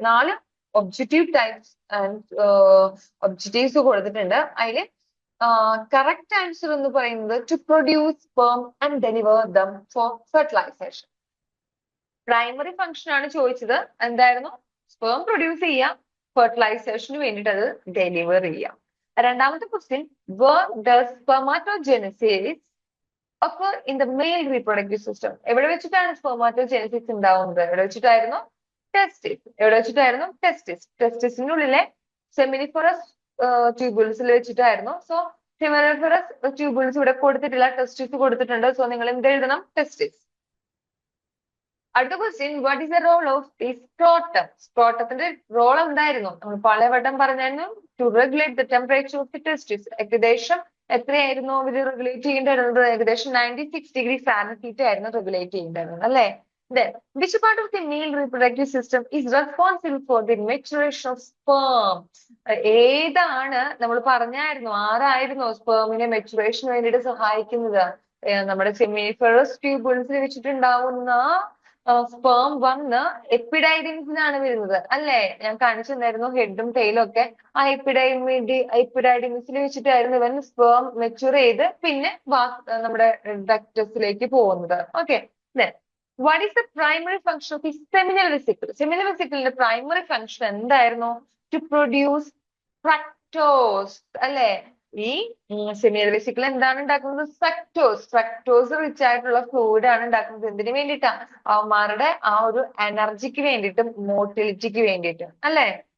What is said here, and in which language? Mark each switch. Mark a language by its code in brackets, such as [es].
[en] 4 objective types and objectives [ml] കൊടുത്തിട്ടുണ്ട്. അതില് correct answer എന്ന് പറയുന്നത് [en] To produce sperm and deliver them for fertilisation. [ml] Primary function ആണ് ചോദിച്ചത്. എന്തായിരുന്നു? സ്പെർം പ്രൊഡ്യൂസ് ചെയ്യാം, ഫെർട്ടിലൈസേഷന് വേണ്ടിയിട്ട് അത് ഡെലിവർ ചെയ്യാം. രണ്ടാമത്തെ question, [en] where does spermatogenesis occur in the male reproductive system? [ml] എവിടെ വെച്ചിട്ടാണ് spermatogenesis ഉണ്ടാവുന്നത്? എവിടെ വെച്ചിട്ടായിരുന്നു? ടെസ്റ്റിസ്. എവിടെ വെച്ചിട്ടായിരുന്നു? ടെസ്റ്റിസിനുള്ളിലെ സെമിനിഫറസ് ട്യൂബുൾസിൽ വെച്ചിട്ടായിരുന്നു. സോ സെമിനിഫറസ് ട്യൂബുൾസ് ഇവിടെ കൊടുത്തിട്ടില്ല, ടെസ്റ്റിസ് കൊടുത്തിട്ടുണ്ട്. സോ നിങ്ങൾ എന്ത് എഴുതണം? ടെസ്റ്റിസ്. അടുത്ത question, [en] What is the role of the scrotum? [ml] സ്ക്രോട്ടത്തിന്റെ role എന്തായിരുന്നു? നമ്മൾ പലവട്ടം പറഞ്ഞായിരുന്നു, [en] To regulate the temperature of the testis. [ml] ഏകദേശം എത്രയായിരുന്നു അവർ റെഗുലേറ്റ് ചെയ്യേണ്ടിയിരുന്നത്? ഏകദേശം 96 ഡിഗ്രി ഫാരൻഹീറ്റ് ആയിരുന്നു റെഗുലേറ്റ് ചെയ്യേണ്ടിയിരുന്നത് അല്ലെ. [en] Then, which part of the male reproductive system is responsible for the maturation of sperm? [ml] ഏതാണ് നമ്മൾ പറഞ്ഞായിരുന്നു ആരായിരുന്നു സ്പേമിനെ മെച്ചുറേഷന് വേണ്ടിയിട്ട് സഹായിക്കുന്നത്? നമ്മുടെ സെമിനിഫറസ് ട്യൂബിൾസിൽ വെച്ചിട്ടുണ്ടാവുന്ന സ്പേം വന്ന് എപ്പിഡൈഡിമിസിനാണ് വരുന്നത് അല്ലേ? ഞാൻ കാണിച്ചു തന്നായിരുന്നു ഹെഡും ടെയിലും ഒക്കെ. ആ എപ്പിഡൈഡിമിസിൽ വെച്ചിട്ടായിരുന്നു ഇവൻ സ്പേം മെച്ചുർ ചെയ്ത് പിന്നെ നമ്മുടെ ഡക്ടസിലേക്ക് പോകുന്നത്. [en] Okay, what is the primary function of the seminal vesicle? Seminal vesicle primary function [ml] എന്തായിരുന്നു? [en] To produce fructose [ml] അല്ലെ? ഈ സെമിനൽ വെസിക്കിൾ എന്താണ് ഉണ്ടാക്കുന്നത്? ഫ്രക്ടോസ്. ഫ്രക്ടോസ് റിച്ച് ആയിട്ടുള്ള ഫ്ലൂയിഡ് ആണ് ഉണ്ടാക്കുന്നത്. എന്തിനു വേണ്ടിയിട്ടാ? അവന്മാരുടെ ആ ഒരു എനർജിക്ക് വേണ്ടിയിട്ടും മോട്ടിലിറ്റിക്ക് വേണ്ടിയിട്ടും അല്ലെ?